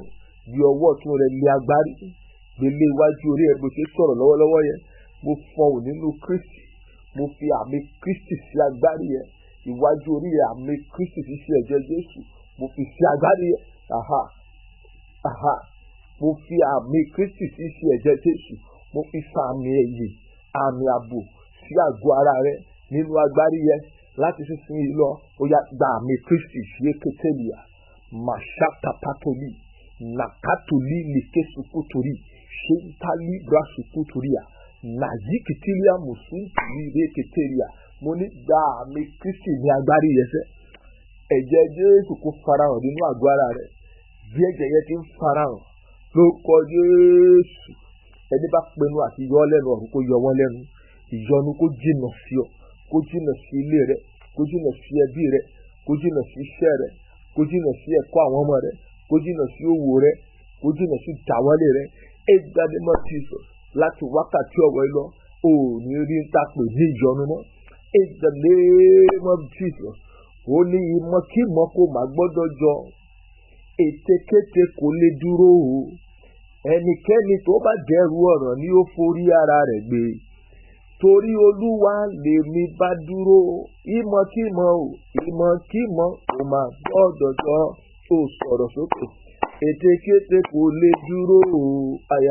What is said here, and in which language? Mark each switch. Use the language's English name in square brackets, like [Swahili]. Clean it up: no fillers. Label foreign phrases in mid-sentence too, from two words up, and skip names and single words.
[Yoruba] Bí ọwọ́ ọ̀tún rẹ lé agbárí gbélé iwájú orí ẹ bó ṣe sọ̀rọ̀ lọ́wọ́lọ́wọ́ yẹn mo fọhùn nínú Kristi mo fi àmì Kristi sí agbárí yẹn iwájú orí ẹ àmì Kristi sí sí ẹ̀jẹ̀ Jésù mo fi sí agbárí yẹn mo fi àmì Kristi sí sí ẹ̀jẹ̀ Jésù mo fi sàmì ẹ̀yẹ àmì ààbò sí àgọ́ ara rẹ nínú agbárí yẹn láti sísìn yìí lọ ó yá gba àmì Kristi sí eketelia màṣáta pátólì nàkátólì lèkésùkútórì ṣéńtálì brásùkútóríà nàyíkìtìlíà mùsùlùmí rékètèrìà mo ní gba àmì Kristi ní agbárí yẹn sẹ́ ẹ̀jẹ̀ Jésù kó farahàn nínú àgọ́ ara rẹ bí ẹ̀jẹ̀ yẹn ti ń farahàn lórúkọ Jésù ẹni bá pinnu àti yọ ọ́ lẹ́nu ọ̀run kó yọ wọ́n lẹ́nu ìyọnu kó jìnnà sí ọ kó jìnnà sí ilé rẹ kó jìnnà sí ẹbí rẹ kó jìnnà sí iṣẹ́ rẹ kó jìnnà sí ẹ̀kọ́ àwọn ọmọ rẹ kó jìnnà sí òwò rẹ kó jìnnà sí ìdáwọ́lé rẹ ẹgbàdémọ Jesus láti wákàtí ọ̀wọ́ lọ ò ní rí ń tàpé ní ìyọnu mọ́ [English] in the name of Jesus [Yoruba] ó ní ìmọ̀kímọ̀ kó má gbọ́dọ̀ jọ ètekéte kò lè dúró o ẹnikẹ́ni tó bá dẹrù ọ̀ràn ni ó forí ara rẹ̀ gbé torí Olúwa lèmi bá dúró ìmọ̀kímọ̀ kò má gbọ́dọ̀ jọ ó sọ̀rọ̀ sókè ètekéte kò lè dúró o aya